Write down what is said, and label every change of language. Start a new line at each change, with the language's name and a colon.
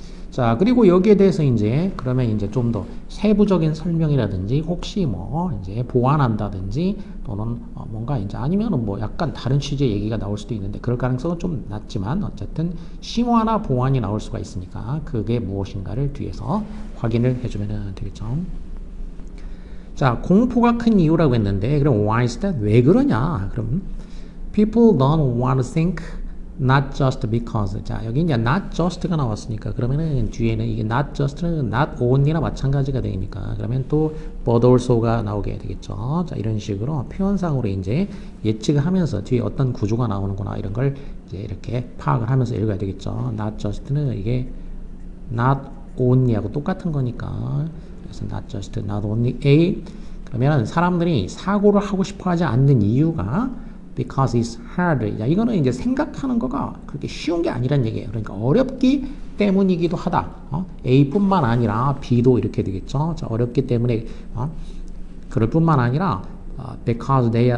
Korean: 자, 그리고 여기에 대해서 이제 그러면 이제 좀 더 세부적인 설명이라든지 혹시 뭐 이제 보완한다든지 또는 뭔가 이제 아니면은 뭐 약간 다른 취지의 얘기가 나올 수도 있는데 그럴 가능성은 좀 낮지만 어쨌든 심화나 보완이 나올 수가 있으니까 그게 무엇인가를 뒤에서 확인을 해주면 되겠죠. 자, 공포가 큰 이유라고 했는데 그럼
English: why is that?
Korean: 왜 그러냐?
English: 그럼 people don't want to think not just because.
Korean: 자, 여기 이제 not just가 나왔으니까 그러면은 뒤에는 이게 not just는 not only나 마찬가지가 되니까 그러면 또 but also가 나오게 되겠죠. 자, 이런 식으로 표현상으로 이제 예측을 하면서 뒤에 어떤 구조가 나오는구나 이런 걸 이제 이렇게 파악을 하면서 읽어야 되겠죠. not just는 이게 not only하고 똑같은 거니까 그래서 not just, not only A. 그러면 사람들이 사고를 하고 싶어 하지 않는 이유가
English: because it's hard.
Korean: 야, 이거는 이제 생각하는 거가 그렇게 쉬운 게 아니란 얘기예요. 그러니까 어렵기 때문이기도 하다. A뿐만 아니라 B도 이렇게 되겠죠. 자, 어렵기 때문에 그럴 뿐만 아니라 because